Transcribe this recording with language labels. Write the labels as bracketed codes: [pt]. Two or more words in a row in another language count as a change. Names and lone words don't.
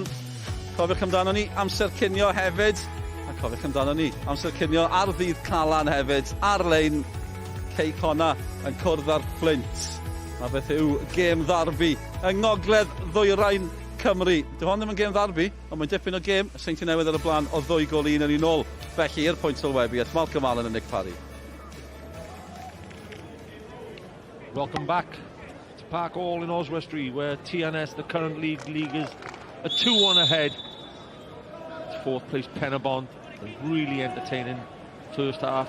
[cy] Cofiwch amdano ni, amser cinio hefyd. A cofiwch amdano ni, amser cinio ar ddydd Calan hefyd. Ar-lein, Cei Conna yn cwrdd ar Flint. A beth yw gêm ddarbi yng ngogledd ddwyrain Cymru. Dyw hon ddim yn gêm ddarbi, ond mae'n dipyn o gêm. Seintiau Newydd ar y blaen o 2-1 yn un ôl. Felly i'r pwynt sylwebu at Malcolm Allen and Nick Parry. [en] Welcome back to Park Hall in Oswestry, where TNS, the current leaguers, are 2-1 ahead. It's fourth place Penybont, a really entertaining first half.